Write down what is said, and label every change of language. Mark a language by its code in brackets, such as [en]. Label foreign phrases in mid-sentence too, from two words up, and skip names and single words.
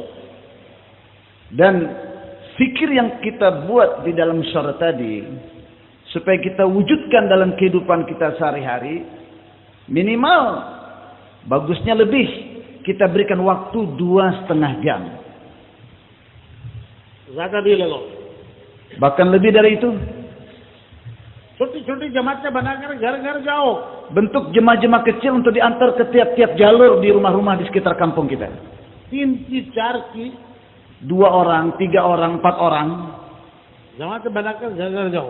[id] Dan fikir yang kita buat di dalam syarah tadi supaya kita wujudkan dalam kehidupan kita sehari-hari, minimal bagusnya lebih kita berikan waktu 2,5 jam. [hi] ज्यादा भी लगाओ. [id] Bahkan lebih dari itu. [hi] छोटी छोटी जमातें बनाकर घर घर जाओ. [id] Bentuk jemaah-jemaah kecil untuk diantar ke tiap-tiap jalur di rumah-rumah di sekitar kampung kita. [hi] 3 की 4 की [id] 2 orang, 3 orang, 4 orang. [hi] जमातें बनाकर घर घर जाओ.